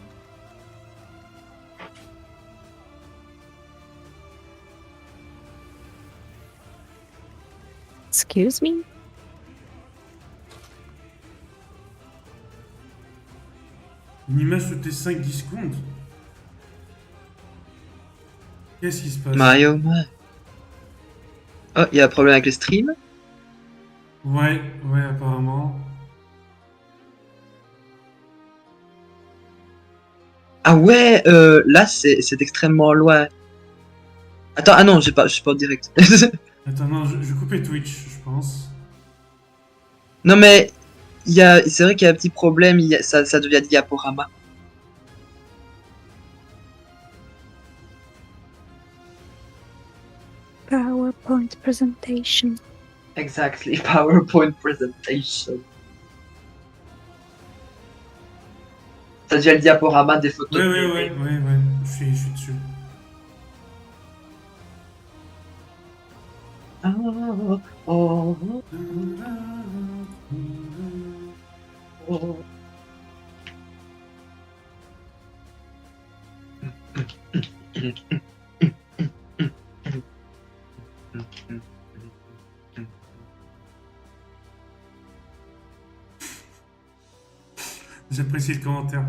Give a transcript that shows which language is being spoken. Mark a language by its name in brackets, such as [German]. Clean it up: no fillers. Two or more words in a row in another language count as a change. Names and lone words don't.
[English] Excuse me? [French] Une image toutes les 5-10 secondes? Qu'est-ce qui se passe? [English] My oh my. [French] Oh, il y a un problème avec le stream? Ouais, apparemment. Ah ouais, là c'est extrêmement loin. Attends, ah non, je suis pas en direct. Attends, non, je vais couper Twitch, je pense. Non mais, c'est vrai qu'il y a un petit problème, ça devient diaporama. [English] PowerPoint presentation. Exactly, PowerPoint presentation. [French] Ça devient le diaporama des photos. Ouais, je suis dessus. J'apprécie le commentaire.